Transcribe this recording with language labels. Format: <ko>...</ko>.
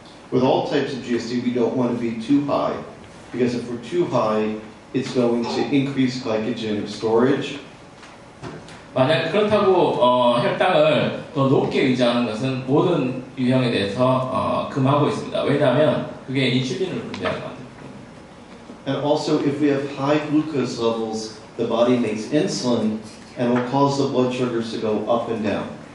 <en>With all types of GSD, we don't want to be too high, because if we're too high, it's going to increase glycogen storage.</en> <ko>만약 그렇다고 혈당을 더 높게 유지하는 것은 모든 유형에 대해서 금하고 있습니다. 왜냐하면 그게 인슐린을 분비하게 만듭니다.</ko> <en>And also, if we have high glucose levels, the body makes insulin and will cause the blood sugars to go up and down.</en>